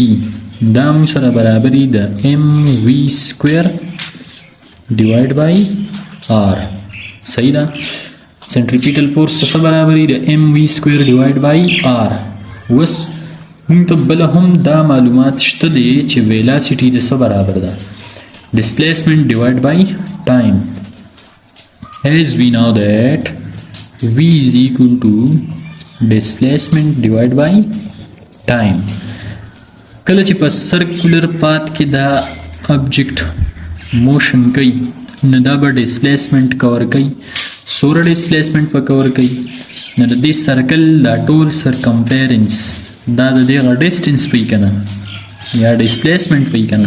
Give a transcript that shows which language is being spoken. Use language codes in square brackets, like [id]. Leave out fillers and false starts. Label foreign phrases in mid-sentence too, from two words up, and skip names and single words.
[ps] دا مونږ سره برابر دی د [en] m v square divide by r. [ps] صحیح ده؟ [en] centripetal force [ps] څه برابر دی؟ د [en] m v square divide by r. [ps] اوس مونږ ته بله هم دا معلومات شته دی چې ویلاسټي د څه برابر ده؟ [en] displacement divide by time. As we know that v is equal to displacement divided by time. [ps] کله چې په [en] circular path [ps] کې دا ابجیکټ موشن کوي نو دا به ډسپلیسمنټ کور کوي. سوره ډسپلیسمنټ په کور کوي. نو د دې سرکل دا ټول سرکمفیرنس دا د دغه ډسټنس پی کنه یا ډسپلیسمنټ پی کنه.